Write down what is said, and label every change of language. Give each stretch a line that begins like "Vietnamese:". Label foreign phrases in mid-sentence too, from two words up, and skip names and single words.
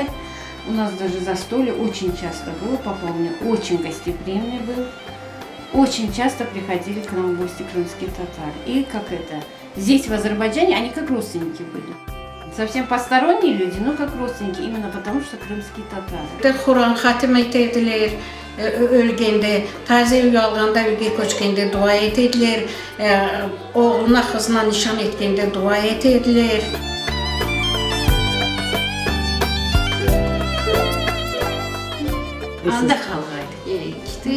Russian: У нас даже застолье очень часто было, папа у меня очень гостеприимный был. Очень часто приходили к нам в гости крымские татары. И как это, здесь в Азербайджане они как родственники были. Совсем посторонние люди, но как родственники, именно потому что крымские татары.
Crimean Tatar: Kur'an hatim etdiler, ölgəndə, təzə uyalğanda, ölgə köçkəndə dua etdiler, oğluna, qızına nişan etgəndə dua etdiler. Anda xalqaydı.